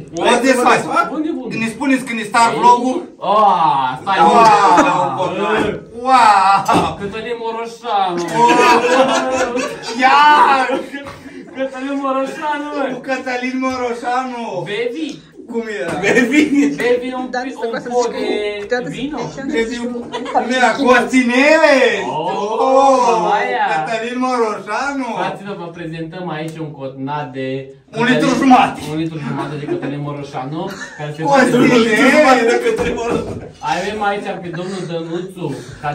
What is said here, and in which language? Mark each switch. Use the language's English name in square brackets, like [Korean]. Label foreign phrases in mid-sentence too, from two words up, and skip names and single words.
[Romanian] O desfacem. Bun de bun. Ne spuneți când ne start vlogul? Stai. Wow! Cătălin Moroșanu. Iar! Cătălin Moroșanu, bă. Cu Cătălin Moroșanu! Bevi. Cum era? Bevi! [Italian] Bevi un po' de vino. [Romanian] Cum era? Costinele! Aia. Cătălin Moroșanu! Fraților, vă prezentăm aici un cotnat de... 1 litru jumate! 1 litru jumate de Cătălin Moroșanu. Costinele! Avem aici pe domnul Dănuțu, care...